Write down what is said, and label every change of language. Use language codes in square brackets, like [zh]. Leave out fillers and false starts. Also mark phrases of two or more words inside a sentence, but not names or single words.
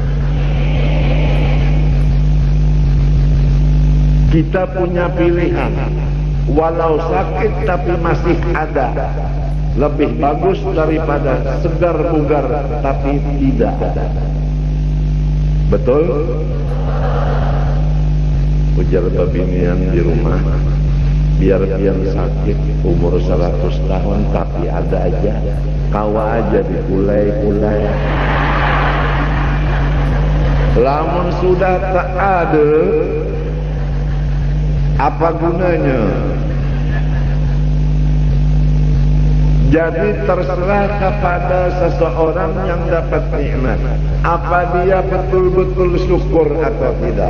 [id] Kita punya pilihan. Walau sakit tapi masih ada, lebih bagus daripada segar bugar tapi tidak ada. Betul? [bjn] Ujar babinian di rumah, biar yang sakit umur 100 tahun tapi ada aja, kawa aja dikulai-kulai. Lamun sudah tak ada, apa gunanya? [id] Jadi terserah kepada seseorang yang dapat nikmat, apa dia betul-betul syukur atau tidak.